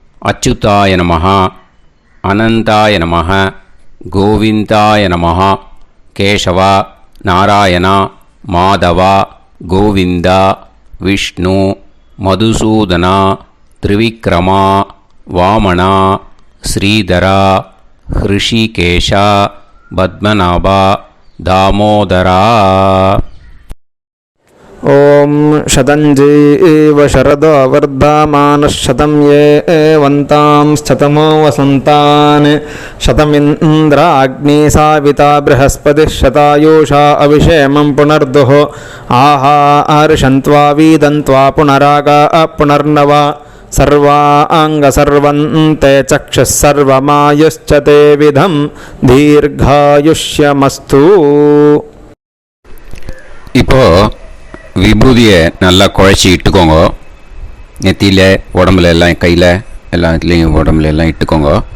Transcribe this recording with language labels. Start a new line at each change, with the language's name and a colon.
Sanskrit: அச்சுதாய நமஹ, அனந்தாய நமஹ, கோவிந்தாய நமஹ, கேசவா, நாராயணா, மாதவா, கோவிந்தா, விஷ்ணு, மதுசூதனா, திரிவிக்ரமா, வாமனா, ஸ்ரீதரா, ஹிருஷிகேஷா, பத்மநாபா, தாமோதரா. ॐ शतञ्जीव शरदो वर्धमानः शतं ये वन्तां शतमो वसन्तान् शतमिन्द्राग्नी साविता बृहस्पतिः शतायुषा अभिषेमं पुनर्दुः आहार्षन्त्वा वीदन्त्वा पुनरागा पुनर्नव सर्वाङ्गसर्वन्ते चक्षुः सर्वमायुश्च ते विधं दीर्घायुष्यमस्तु.
Tamil: இப்போது விபூதியை நல்லா குழச்சி இட்டுக்கோங்க. நெத்தியில், உடம்புல எல்லாம், கையில் எல்லாம் இதுலேயும் உடம்புல எல்லாம் இட்டுக்கோங்க.